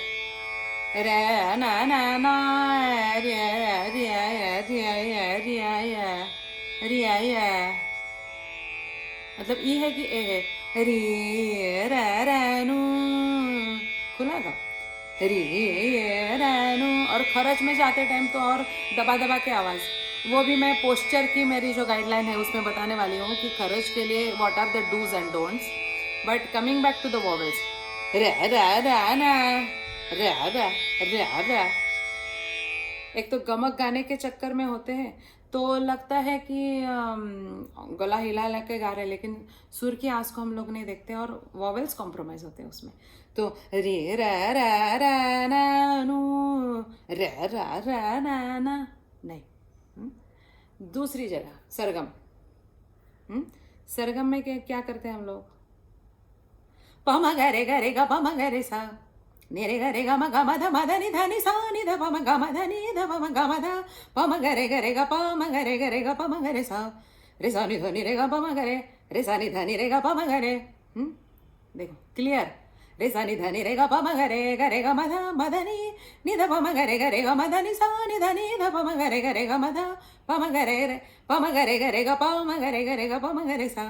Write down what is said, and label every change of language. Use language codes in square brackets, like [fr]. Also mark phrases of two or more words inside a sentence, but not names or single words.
[hi] रे ना ना ना रे रे रे रे रे, मतलब ई है कि ए है? रे रे रे नु, खुला गा रे रे नु। और खरच में जाते टाइम तो और दबा दबा के आवाज़, वो भी मैं पोस्चर की मेरी जो गाइडलाइन है उसमें बताने वाली हूँ कि खरच के लिए [en] what are the dos and don'ts. but coming back to the vowels, रे रे रे ना रे रे रे रे। [hi] एक तो गमक गाने के चक्कर में होते हैं, तो लगता है कि गला हिला हिला के गा रहे हैं, लेकिन सुर की आस को हम लोग नहीं देखते और वॉवेल्स कॉम्प्रोमाइज़ होते हैं उसमें। तो रे रा रा रा ना नू, रे रा रा ना ना, नहीं। दूसरी जगह सरगम, सरगम में क्या करते हैं हम लोग? पम गरे गरे ग पम गरे सा, निरे गरे ग म ग म ध म ध नि ध नि सा नि ध प म ग म ध नि ध प म ग म ध, पम गरे गरे ग पम गरे गरे ग पम गरे सा, रे सा नि ध नि रे ग पम गरे, रे सा नि ध नि रे ग पम गरे। देखो क्लियर, रे सा नि ध नि रे ग प म ग रे ग म ध नि ध प म ग रे ग म ध नि सा नि ध नि ध प म ग रे ग म ध प म ग रे प म ग रे ग प म ग रे ग प म ग रे सा।